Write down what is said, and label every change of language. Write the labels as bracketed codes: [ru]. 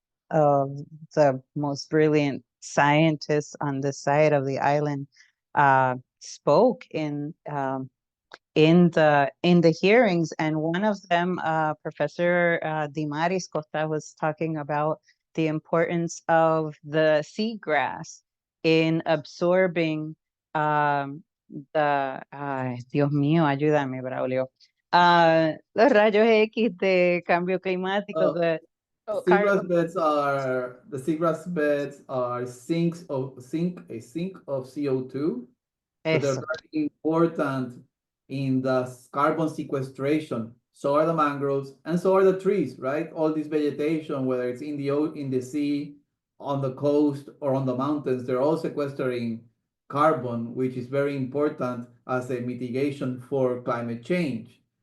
[en] of the most brilliant scientists on this side of the island spoke in the hearings, and one of them, Professor Damary Costa, was talking about the importance of the seagrass in absorbing [es] Dios mío, ayúdame, [en] Braulio. [es] Los rayos X de cambio climático, [en] the seagrass beds are a sink of CO2. So they're [es] Eso. [en] very important in the carbon sequestration. So are the mangroves, and so are the trees, right? All this vegetation, whether it's in the sea, on the coast, or on the mountains, they're all sequestering carbon, which is very important as a mitigation for climate change.